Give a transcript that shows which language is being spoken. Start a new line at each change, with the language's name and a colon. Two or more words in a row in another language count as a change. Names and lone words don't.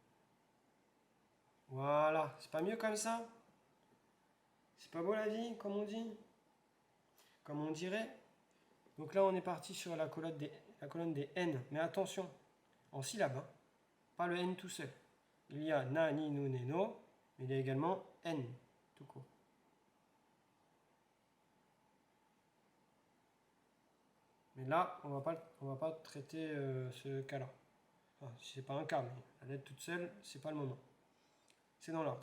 French: Voilà, c'est pas mieux comme ça? C'est pas beau la vie, comme on dit? Comme on dirait? Donc là, on est parti sur la colonne des N. Mais attention, en syllabe, hein. Pas le N tout seul. Il y a
Japanese: na, ni, nu, ne, no,
French: mais il y a également N, tout court. Mais là, on va pas traiter ce cas-là. Enfin, c'est pas un cas, mais la lettre toute seule, c'est pas le moment. C'est dans l'ordre.